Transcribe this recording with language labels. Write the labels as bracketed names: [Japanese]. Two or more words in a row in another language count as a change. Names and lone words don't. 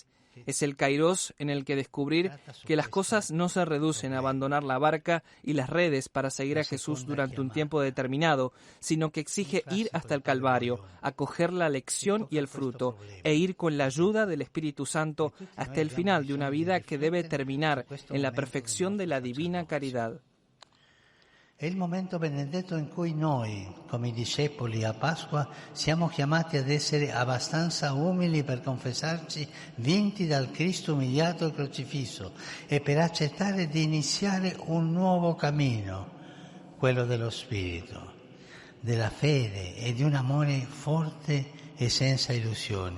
[Spanish] Es el Kairos en el que descubrir que las cosas no se reducen a abandonar la barca y las redes para seguir a Jesús durante un tiempo determinado, sino que exige ir hasta el Calvario, acoger la lección y el fruto, e ir con la ayuda del Espíritu Santo hasta el final de una vida que debe terminar en la perfección de la divina caridad. [Italian] È il momento benedetto in cui noi, come discepoli a Pasqua, siamo chiamati ad essere abbastanza umili per confessarci vinti dal Cristo umiliato e crocifisso e per accettare di iniziare un nuovo cammino, quello dello Spirito, della fede e di un amore forte e senza illusioni.